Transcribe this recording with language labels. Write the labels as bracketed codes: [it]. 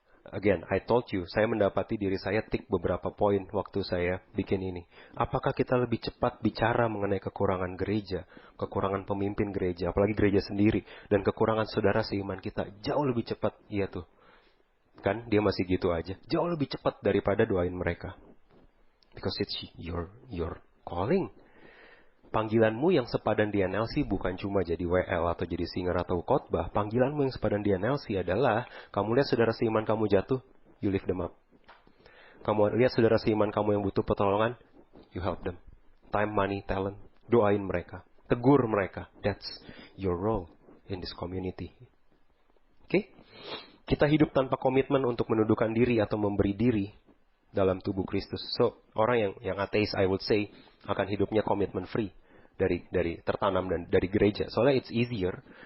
[en] Again, I told you, [id] saya mendapati diri saya tik beberapa poin waktu saya bikin ini. Apakah kita lebih cepat bicara mengenai kekurangan gereja, kekurangan pemimpin gereja, apalagi gereja sendiri, dan kekurangan saudara seiman kita jauh lebih cepat? Iya tuh. Kan, dia masih gitu aja. Jauh lebih cepat daripada doain mereka. [en] Because it's your calling. [id] Panggilanmu yang sepadan di NLC bukan cuma jadi WL atau jadi singer atau khotbah. Panggilanmu yang sepadan di NLC adalah, kamu lihat saudara seiman kamu jatuh, [en] you lift them up. [id] Kamu lihat saudara seiman kamu yang butuh pertolongan, [en] you help them. Time, money, talent, [id] doain mereka. Tegur mereka. [en] That's your role in this community. Oke? [id] Kita hidup tanpa komitmen untuk menundukkan diri atau memberi diri dalam tubuh Kristus. So, orang yang ateis, [en] I would say, [id] akan hidupnya komitmen free dari tertanam dan dari gereja. Soalnya [en] it's easier.